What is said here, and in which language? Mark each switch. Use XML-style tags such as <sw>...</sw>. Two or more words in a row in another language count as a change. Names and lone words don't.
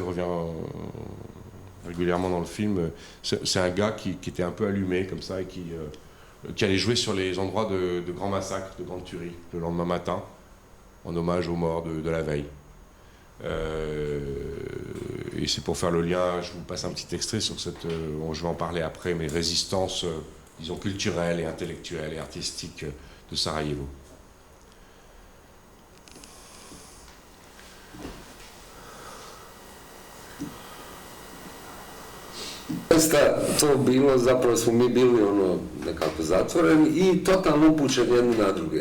<fr>revient régulièrement dans le film, c'est un gars qui était un peu allumé comme ça et qui allait jouer sur les endroits de grands massacres, de grandes tueries, le lendemain matin, en hommage aux morts de la veille. Et c'est pour faire le lien, je vous passe un petit extrait sur cette, je vais en parler après, mais résistance, disons, culturelle et intellectuelle et artistique de Sarajevo.</fr> <bs>To bilo, zapravo smo mi bili nekako zatvoreni i totalno upućeni jedni na druge.</bs>